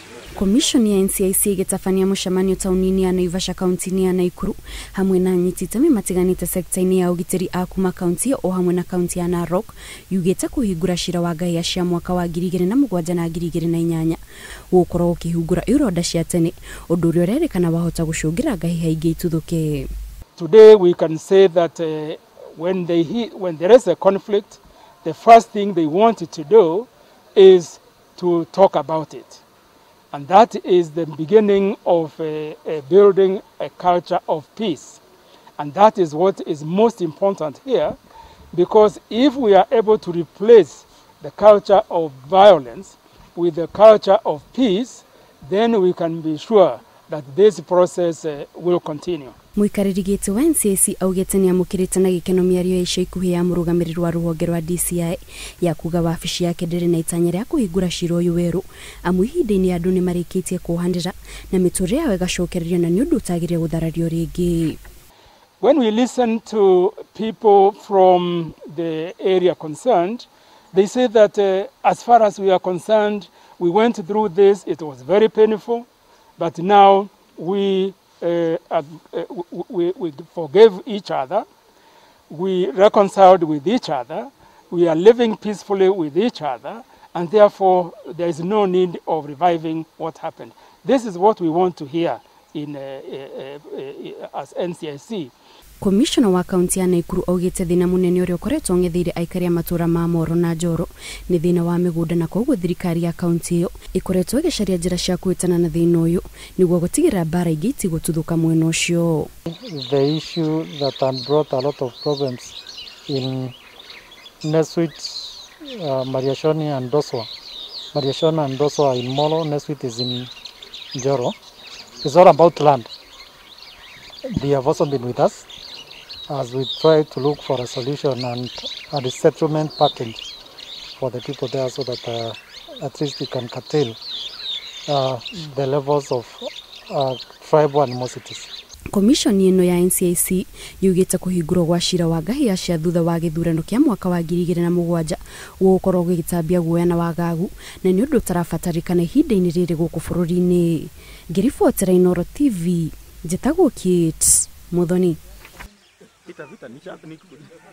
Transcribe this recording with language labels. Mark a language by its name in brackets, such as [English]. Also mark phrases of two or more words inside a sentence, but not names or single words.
[Kikuyu] Commission ya NCIC igĩtabania mũcemanio taũni-inĩ ya Naivasha kaunti-inĩ ya Naikuru hamwe na anyiti itemi matiganĩte sekta-inĩ ya ũgitĩri a kuma kaunti o hamwe na kaunti ya Narok yugĩte kũhingũra cira wa ngahĩha cia mwaka wa 2007 na 2008 gũkorwo ũkĩhingũra ironda cia tene ũndũ ũrĩa ũrerĩkana wahota gũcũngĩra ngahĩha ingĩ itũthũke. [English] Today we can say that when there is a conflict, the first thing they wanted to do is to talk about it. And that is the beginning of building a culture of peace. And that is what is most important here, because if we are able to replace the culture of violence with the culture of peace, then we can be sure that this process will continue. [Kikuyu] Mũikarĩri gĩtĩ wa NCIC augĩte nĩ amũkĩrĩte na gĩkeno mĩario ya ica ikuhĩ ya mũrũgamĩrĩri wa rũhonge rwa DCI ya kuga wabici yake ndĩrĩ na itanya rĩa kũhingũra cira ũyũ werũ amu ihinda-inĩ andũ nĩ marĩkĩtie kũhandĩra na mĩtũrĩre yao ĩgacokererio na nĩ ũndũ ũtagĩrĩire gũtharario rĩngĩ. [English] When we listen to people from the area concerned, they say that as far as we are concerned, we went through this, it was very painful, but now we forgave each other, we reconciled with each other, we are living peacefully with each other, and therefore there is no need of reviving what happened. This is what we want to hear as NCIC. [Kikuyu] Commissioner wa kaunti ya Naikuru augĩte thĩna mũnene ũrĩa ũkoretwo ng'etheire aikari a matũra ma Moro na Njoro nĩ thĩna wa mĩgũnda na koguo thirikari ya kaunti ĩyo ĩkoretwo ĩgĩcaria njĩra cia kũhĩtana na thĩna ũyũ nĩguo gũtigĩrĩra mbara ingĩ itigũtuthũka mwena ũcio. [English] The issue that had brought a lot of problems in Neswit, Mariashoni and Doswa. Mariashona and Doswa in Molo, Neswit is in Njoro. It's all about land. They have also been with us as we try to look for a solution and a resettlement package for the people there so that at least we can curtail the levels of tribal animosities. [Kikuyu] Commission ĩno ya NCIC yugĩte kũhingũrwo gwa cira wa ngahĩha cia thutha wa gĩthurano kĩa mwaka wa 2007 gũkorwo gĩgĩtambia guoya na wagagu na nĩ ũndũ ũtarabatarĩkana ihinda-inĩ rĩrĩ gũkũ bũrũri-inĩ. Ngĩribotera Inooro TV, njĩtagwo Kate Muthoni.